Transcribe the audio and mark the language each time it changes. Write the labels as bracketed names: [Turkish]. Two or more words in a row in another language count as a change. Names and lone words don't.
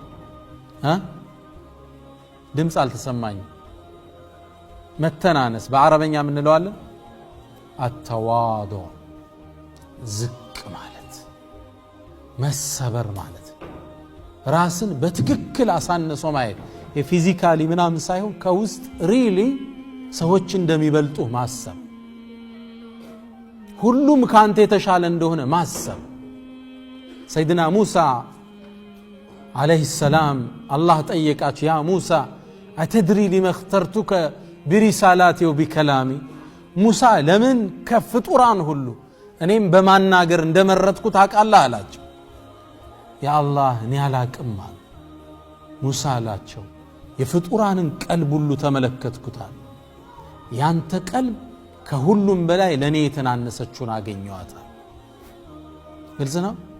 [Amharic] ድምጽ አልተሰማኝ መተናነስ በአረበኛ ምን እንለዋለን التواضع ዝቅ ማለት መሰበር ማለት ራስን በትክክል አሳንሶ ማየት የፊዚካሊ ምናምን ሳይሆን ከውስጥ ሪሊ ሰዎች እንደሚበልጡ ማሰብ ሁሉም ካንተ የተሻለ እንደሆነ ማሰብ ሰይድና ሙሳ [Arabic] عليه السلام الله [Amharic] ጠየቃቸው ያ ሙሳ [Arabic] أتدري لما اخترتك برسالاتي وبكلامي [Amharic] ሙሳ ለምን ከፍጡራን ሁሉ እኔም በማናገር እንደመረጥኩ ታውቃለህ አላቸው ያ አላህ እኔ አላቅም ሙሳ አላቸው የፍጡራንን ቀልብ ሁሉ ተመለከትኩታል ያንተ ቀልብ ከሁሉም በላይ ለኔ የተናነሰችውን አገኘዋታል ግልጽ ነው